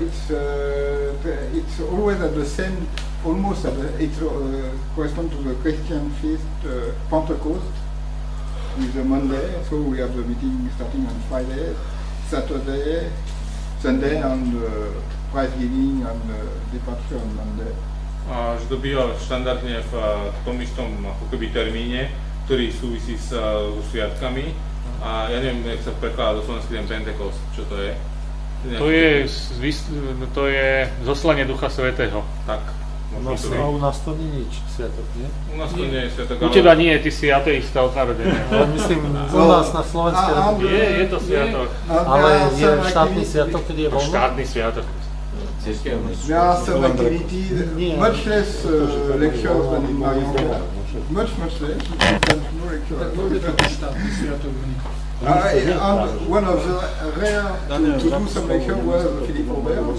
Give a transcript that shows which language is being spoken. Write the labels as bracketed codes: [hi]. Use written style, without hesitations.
[en] It's always at the same, almost at it corresponds to the Christian feast Pentecost with the Monday. So we have the meeting starting on Friday, Saturday, Sunday, and prize giving and departure on Monday. [sk] Že to býva štandardne v tom istom ako keby termíne, ktorý súvisí so sviatkami. A ja neviem, jak sa prekladá do slovenský ten Pentecost, čo to je? To je zoslanie Ducha Svätého. Tak. U nás to nie je nič sviatok, nie? U nás to nie je sviatok, ale... U teba nie, ty si ateista od narodenia. Ale myslím, u nás na Slovensku je to sviatok. Ale je štátny sviatok, keď je voľno? Štátny sviatok. [en] There are some activities, much less lectures than in Marianka. Much less, no lectures. And one of the rare to do some lecture was Philippe Robert.